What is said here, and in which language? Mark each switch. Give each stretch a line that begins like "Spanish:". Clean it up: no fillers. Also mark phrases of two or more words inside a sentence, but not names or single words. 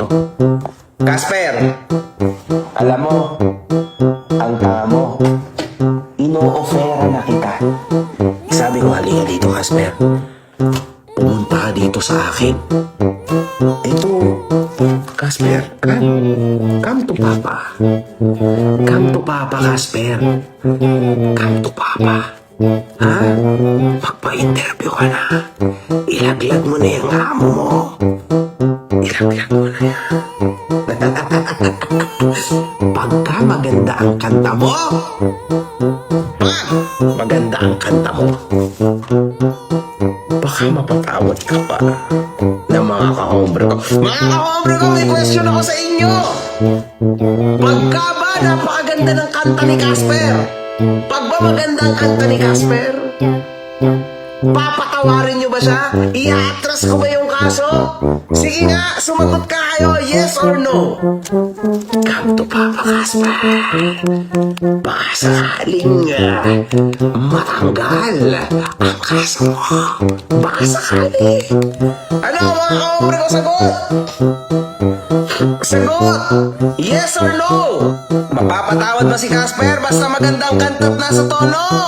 Filipino: Casper! Alam mo, ang tanga mo, ino-offera na kita. Sabi ko, halika dito, Casper. Pumunta ka dito sa akin. Ito, Casper,
English: come to Papa. Come to Papa, Casper. Come to Papa.
Filipino: Ha? Magpa-interview ka na. Ilaglag mo na yung amo mo. Ilaglag mo na yan. Pagka maganda ang kanta mo, maganda ang kanta mo, baka mapatawad ka pa ng mga kahombre ko. Mga kahombre ko, may question ako sa inyo. Pagka ba napakaganda ng kanta ni Casper? Pag ba maganda ang kanta ni Casper? Papatawarin nyo ba siya? I-atras ko ba yung kaso? Sige nga, sumagot ka kayo,
English: yes or no? Come to Papa, Casper.
Filipino: Baka sakaling matanggal ang kaso mo. Baka sakali. Ano mga kaombre ko, sagot? Sagot!
English: Yes or no?
Filipino: Mapapatawad ba si Casper basta magandang kanta at nasa tono?